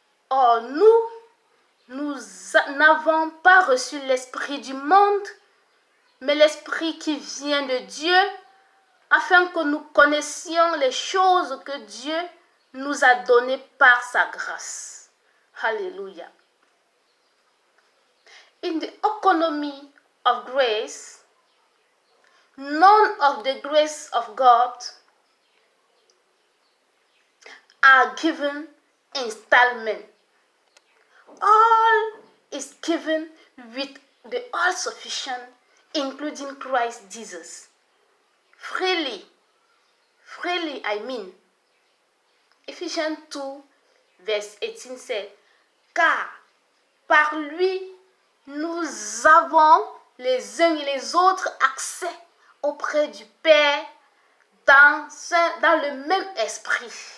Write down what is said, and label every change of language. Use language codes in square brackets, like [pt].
[fr] Or nous n'avons pas reçu l'esprit du monde, mais l'esprit qui vient de Dieu, afin que nous connaissions les choses que Dieu nous a données par sa grâce. Hallelujah. [en] In the economy of grace, none of the grace of God are given installment. All is given with the all-sufficient, including Christ Jesus. Freely I mean. Ephesians 2, verse 18 said, [fr] car par lui, nous avons les uns et les autres accès auprès du Père dans le même esprit.